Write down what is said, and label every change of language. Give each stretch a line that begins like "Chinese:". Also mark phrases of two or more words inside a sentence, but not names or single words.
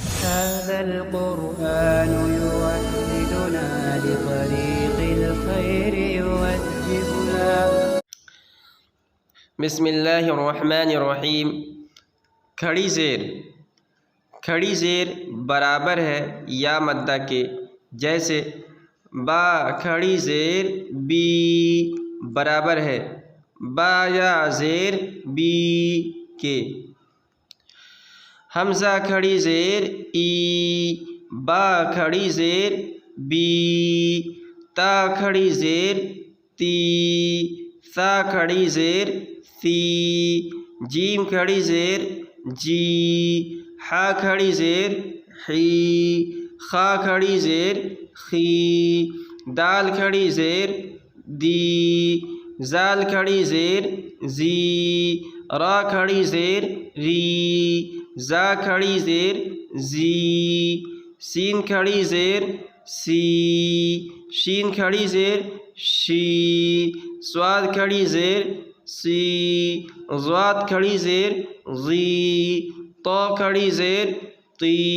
Arabic: هذا القرآن يوحدنا لطريق الخير يوجهنا. بسم اللہ الرحمن الرحیم.
Urdu: کھڑی زیر برابر ہے یا مدہ کے، جیسے با کھڑی زیر بی برابر ہے با یا زیر بی کے. حمزہ کھڑی زیر ای با کھڑی زیر بی تا کھڑی زیر تی ثا کھڑی زیر ثی جیم کھڑی زیر جی حا کھڑی زیر حی خا کھڑی زیر خی دال کھڑی زیر دی زال کھڑی زیر زی را کھڑی زیر ری زا کھڑی زیر زی سین کھڑی زیر سی شین کھڑی زیر شی صاد کھڑی زیر سی ضاد کھڑی زیر ضی طا کھڑی زیر طی